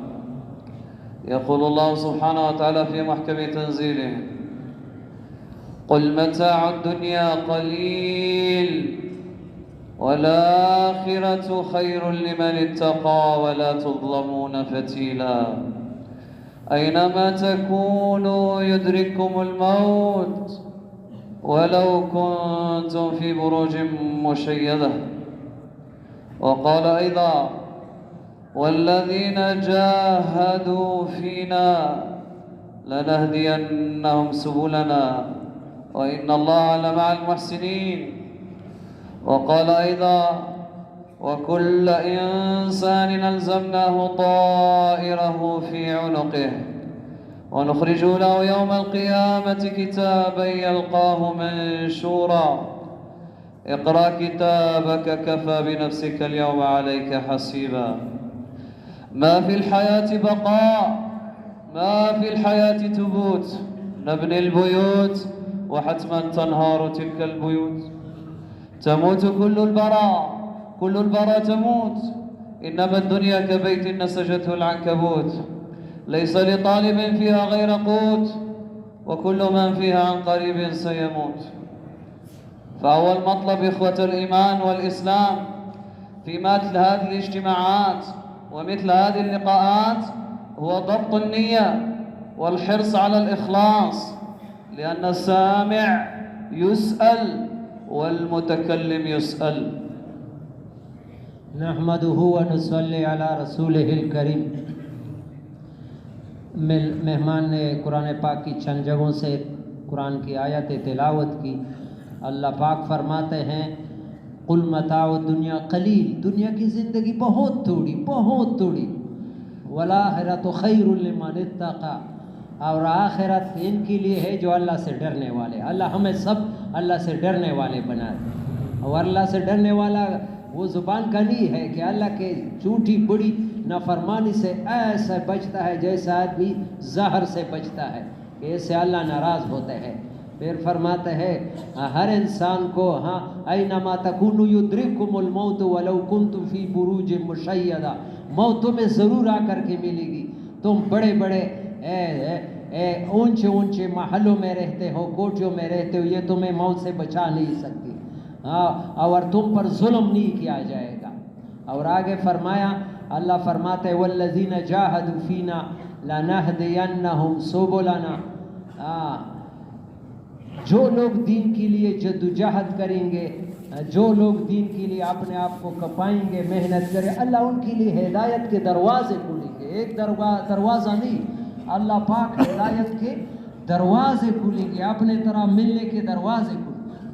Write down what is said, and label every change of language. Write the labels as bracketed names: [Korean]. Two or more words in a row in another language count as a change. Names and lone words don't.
[Arabic] يقول الله سبحانه وتعالى في محكم تنزيله قل متاع الدنيا قليل والآخرة خير لمن اتقى ولا تظلمون فتيلا. أينما تكونوا يدرككم الموت ولو كنتم في بروج مشيدة. وقال أيضا والذين جاهدوا فينا لنهدينهم سبلنا وإن الله لمع المحسنين. وقال أيضا وكل إنسان ألزمناه طائره في عنقه ونخرج له يوم القيامة كتابا يلقاه منشورا. اقرأ كتابك كفى بنفسك اليوم عليك حسيبا. ما في الحياة بقاء ما في الحياة ثبوت نبني البيوت وحتما تنهار تلك البيوت. تموت كل البرايا تموت إنما الدنيا كبيت نسجته العنكبوت. ليس لطالب فيها غير قوت وكل من فيها عن قريب سيموت. فأول مطلب إخوة الإيمان والإسلام في مثل هذه الاجتماعات ومثل هذه اللقاءات هو ضبط النية والحرص على الإخلاص لأن السامع يسأل والمتكلم يسأل. نحمده ونصلي على رسوله الكريم. [Hindi] मेहमान ने कुरान पाक की चंद जगहों से कुरान की आयत तिलावत की। अल्लाह पाक फरमाते हैं [Arabic] قل متاع الدنيا قليل, [Hindi] दुनिया की ज़िंदगी बहुत थोड़ी, [Arabic] والآخرة خير لمن اتقى, [Hindi] और आखिरत इनके लिए है जो अल्लाह से डरने वाले। अल्लाह हमें सब अल्लाह से डरने वाले बना दे। और अल्लाह से डरने वाला वो ज़ुबान का नहीं है कि अल्लाह के झूठी बुरी नाफरमानी से ऐसा बचता है जैसा आदमी जहर से बचता है, कि इससे अल्लाह नाराज़ होते हैं। फिर फरमाते हैं हर इंसान को [Arabic] أينما تكونوا يدرككم الموت ولو كنتم في بروج مشيدة. [Hindi] मौत तुम्हें ज़रूर आकर के मिलेगी। तुम बड़े बड़े ऊंचे महलों में रहते हो, कोठियों में रहते हो, ये तुम्हें मौत से बचा नहीं सकती। और तुम पर जुल्म नहीं किया जाएगा। और आगे फरमाया, अल्लाह फरमाते [Arabic] والذين جاهدوا فينا لنهدينهم سبلنا. [Hindi] जो लोग दीन के लिए जद्दोजहद करेंगे, जो लोग दीन के लिए अपने आप को कपाएंगे, मेहनत करें, अल्लाह उनके लिए हिदायत के दरवाजे खोलेंगे। एक दरवाज़ा नहीं, अल्लाह पाक हिदायत के दरवाजे खोलेंगे, अपने तरह मिलने के दरवाजे खोलेंगे।